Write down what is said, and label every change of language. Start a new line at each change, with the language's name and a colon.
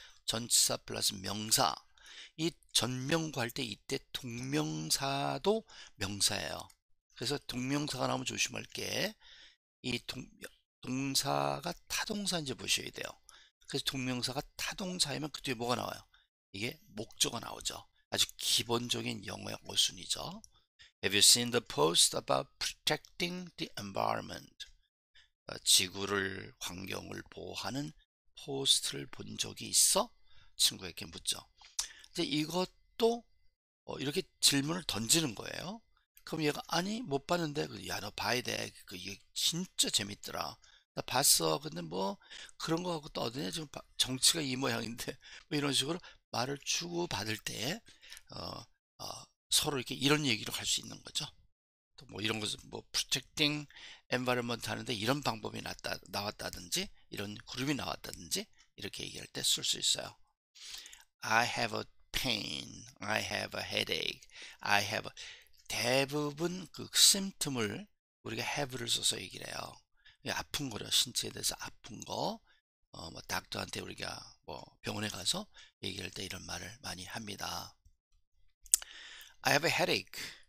Korean: 전치사 플러스 명사. 이 전명구 할 때 이때 동명사도 명사예요. 그래서 동명사가 나오면 조심할 게 이 동사가 타동사인지 보셔야 돼요. 그래서 동명사가 타동사이면 그 뒤에 뭐가 나와요? 이게 목적어가 나오죠. 아주 기본적인 영어의 어순이죠.
English: Have you seen the post about protecting the environment?
Korean: 지구를, 환경을 보호하는 포스트를 본 적이 있어? 친구에게 묻죠. 이제 이것도 이렇게 질문을 던지는 거예요. 그럼 얘가 아니 못 봤는데 야 너 봐야 돼. 이게 진짜 재밌더라. 나 봤어. 근데 뭐 그런 거 갖고 떠드냐 지금 정치가 이 모양인데 뭐 이런 식으로 말을 주고 받을 때 어, 서로 이렇게 이런 얘기를 할 수 있는 거죠. 또 뭐 이런 것은 뭐
English: protecting environment
Korean: 하는데 이런 방법이 나왔다든지 이런 그룹이 나왔다든지 이렇게 얘기할 때 쓸 수 있어요.
English: I have a pain, I have a headache, I have a...
Korean: 대부분 그 symptom을 우리가 have를 써서 얘기를 해요. 아픈 거려, 신체에 대해서 아픈 거, 뭐 닥터한테 우리가 뭐 병원에 가서 얘기할 때 이런 말을 많이 합니다.
English: I have a headache.